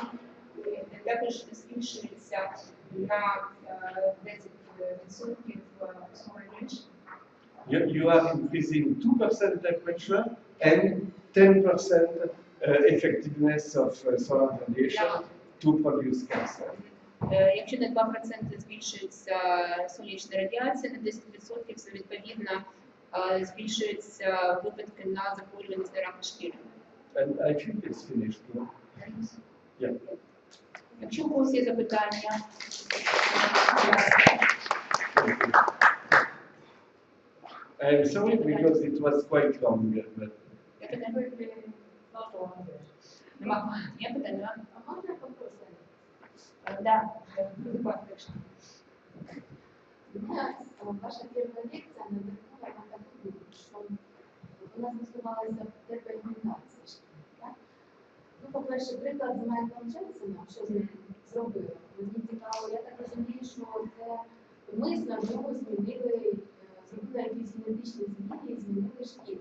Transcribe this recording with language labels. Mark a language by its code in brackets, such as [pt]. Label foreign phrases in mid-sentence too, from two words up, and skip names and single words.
[uk] Також збільшується на 10% storage. [en] You are increasing 2% temperature and 10% effectiveness of solar radiation to produce cancer. [uk] Якщо на 2% збільшується сонячна радіація, на 10% це відповідно збільшуються випадки на захворюваність на рак шкіри. [en] And I think it's finished. No? Yeah. [uk] Якщо у когось є запитання, [en] I'm sorry because it was quite long, but [uk] я питання. Нема. Є питання? А можна попросити? Так, будь ласка. [ru] Ваша первая лекция [uk] надихнула на таку думку, що у нас називалася депігментація шкіри. Так? Ну, по-перше, приклад з Майклом Джексоном, що з ним зробили. Мені цікаво, я так розумію, що це умисно в нього зробили якісь генетичні зміни і змінили шкіру.